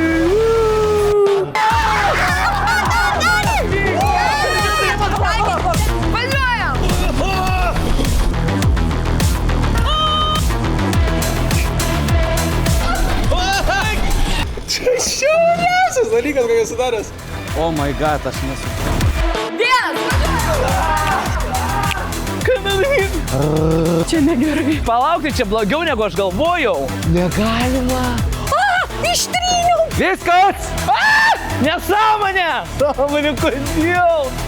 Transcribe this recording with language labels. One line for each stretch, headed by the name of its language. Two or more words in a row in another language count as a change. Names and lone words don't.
Lithuanian: Važiuojam! Čia šiauriausias dalykas, kokį sudaręs.
English: Oh my god,
Lithuanian: aš nesu. Vienas! Čia negerai. Palaukti, čia blogiau negu aš galvojau. Negalima. Ištryniau! Viskas! Nesąmonė! Sąmonė, kodėl?